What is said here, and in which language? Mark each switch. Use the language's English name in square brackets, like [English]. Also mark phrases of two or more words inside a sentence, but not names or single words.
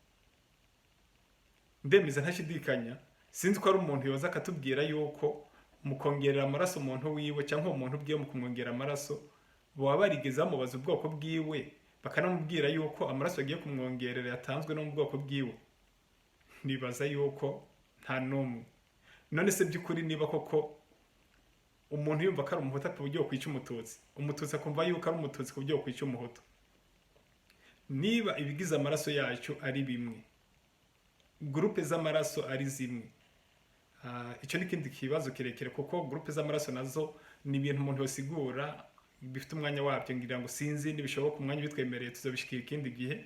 [Rundi] Ndemeza ntashidikanya, sinzi ko ari umuntu yoza akatubwira yuko mukongerera amaraso umuntu wiwe cyangwa umuntu bwiye mu kumwongerera amaraso baba barigeze bamubaza ubwoko bwiwe bakanamubwira yuko amaraso yagiye kumwongerera yatanzwe no mu bwoko bwiwe. Nibaza yuko nta numwe. None se by'ukuri niba koko umuntu yumva ko ari umuhutu ku buryo kwica umututsi, umututsi akumva yuko ari umututsi ku buryo kwica umuhutu, niba ibigize amaraso yacu ari bimwe, groupe z'amaraso ari zimwe, icyo ni kindi kibazo kirekire kuko groupe z'amaraso nazo ni ibintu umuntu yosigura bifite umwanya wabyo, ngira ngo sinzi nibishoboka umwanya bitwemereye tuzabishikira ikindi gihe.